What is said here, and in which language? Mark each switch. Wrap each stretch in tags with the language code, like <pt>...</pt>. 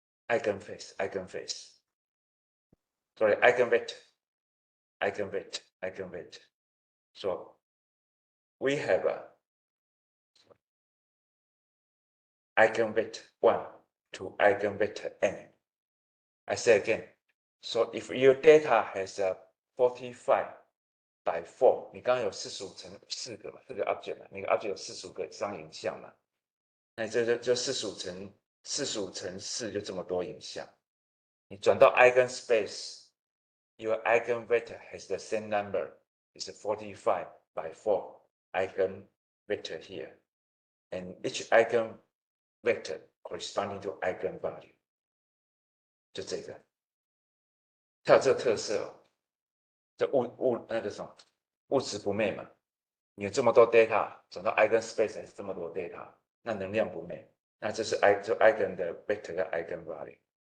<en>Eigenface. Sorry, eigenvector. So we have a eigenvector 1 to eigenvector n. I say again. So if your data has a 45 by 4,</en> <zh>你刚刚有45乘4个嘛，4个 object 嘛，每个 object 有45个张影像嘛，那这45乘4就这么多影像。你转到</zh> <en>eigenspace, your eigenvector has the same number. It's a 45 by 4 eigenvector here, and each eigenvector corresponding to eigenvalue.</en> <zh>就这个，它有这个特色哦。这那个什么物质不寐嘛，你有这么多 data 转到 eigenspace 还是这么多 data， 那能量不寐，那这是 eigen 的 vector 跟 eigenvalue。</zh>